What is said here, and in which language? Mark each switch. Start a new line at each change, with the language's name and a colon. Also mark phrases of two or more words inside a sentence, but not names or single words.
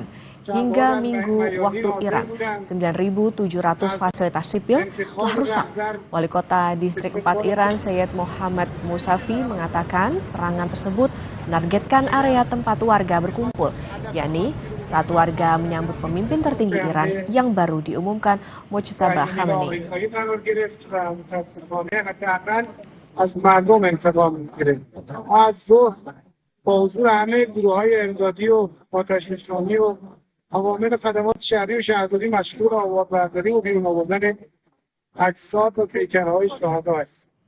Indonesian: Hingga Minggu waktu Iran, 9.700 fasilitas sipil telah rusak. Wali Kota Distrik 4 Iran, Syed Mohammad Musafi, mengatakan serangan tersebut menargetkan area tempat warga berkumpul, yakni saat warga menyambut pemimpin tertinggi Iran yang baru diumumkan, Mojtaba Khamenei.
Persian: عوامل خدمات شهری و شهرداری مشغول آواربرداری و بیرون آوردن اجساد و پیکرهای شهدا است.